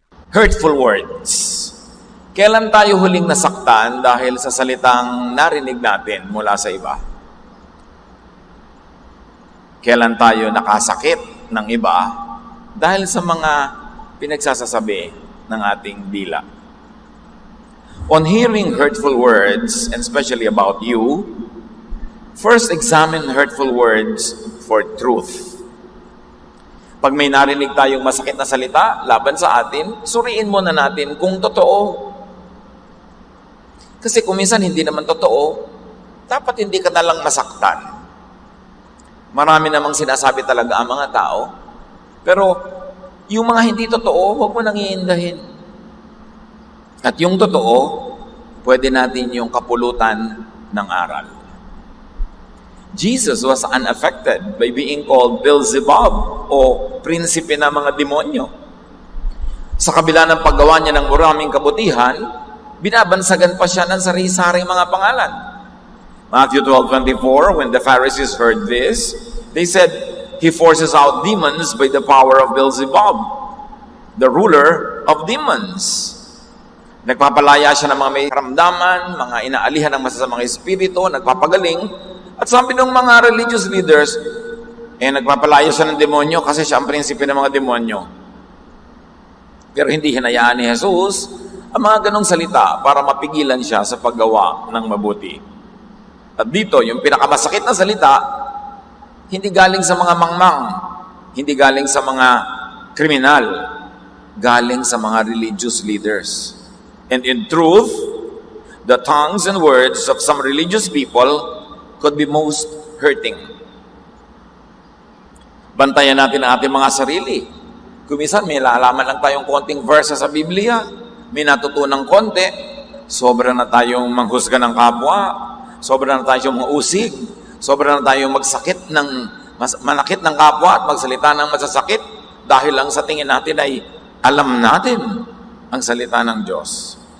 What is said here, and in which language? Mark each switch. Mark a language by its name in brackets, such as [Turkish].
[English] Hurtful words. [Filipino] Kailan tayo huling nasaktan dahil sa salitang narinig natin mula sa iba? Kailan tayo nakasakit ng iba dahil sa mga pinagsasasabi ng ating dila? [English] On hearing hurtful words, and especially about you, first examine hurtful words for truth. [Filipino] Pag may narinig tayong masakit na salita laban sa atin, suriin muna natin kung totoo. Kasi kung minsan hindi naman totoo, dapat hindi ka nalang masaktan. Marami namang sinasabi talaga ang mga tao, pero yung mga hindi totoo, huwag mo nang iindahin. At yung totoo, pwede natin yung kapulutan ng aral. [English] Jesus was unaffected by being called Beelzebub [Filipino] o prinsipe ng mga demonyo. Sa kabila ng paggawa niya ng maraming kabutihan, binabansagan pa siya ng sari-saring mga pangalan. [English] Matthew 12:24, when the Pharisees heard this, they said, "He forces out demons by the power of Beelzebub, the ruler of demons." [Filipino] Nagpapalaya siya ng mga may karamdaman, mga inaalihan ng masasamang espiritu, nagpapagaling, at sabi ng mga religious leaders, nagpapalaya siya ng demonyo kasi siya ang prinsipe ng mga demonyo. Pero hindi hinayaan ni Jesus ang mga ganong salita para mapigilan siya sa paggawa ng mabuti. At dito, yung pinakamasakit na salita, hindi galing sa mga mangmang, hindi galing sa mga kriminal, galing sa mga religious leaders. [English] And in truth, the tongues and words of some religious people could be most hurting. [Filipino] Bantayan natin ang ating mga sarili. Kung minsan may laalaman lang tayong konting verse sa Biblia, may natutunang konti, sobra na tayong manghusga ng kapwa, sobra na tayong mausig, sobra na tayong manakit ng kapwa at magsalita ng masasakit dahil lang sa tingin natin ay alam natin ang salita ng Diyos.